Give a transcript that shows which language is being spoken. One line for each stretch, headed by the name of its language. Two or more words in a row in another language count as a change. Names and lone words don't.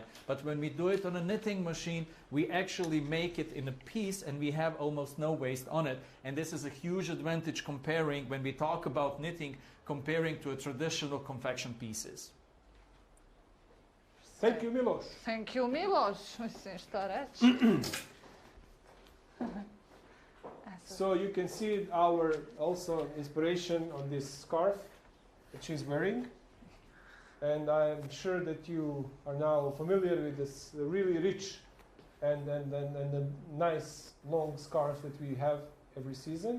English: But when we do it on a knitting machine, we actually make it in a piece and we have almost no waste on it. And this is a huge advantage comparing, when we talk about knitting, comparing to a traditional confection pieces. Thank you, Miloš. Thank you,
Serbian: Miloš. Mislim, šta reći?
English: So you can see our also inspiration on this scarf that she's wearing, and I'm sure that you are now familiar with this really rich and the nice long scarf that we have every season.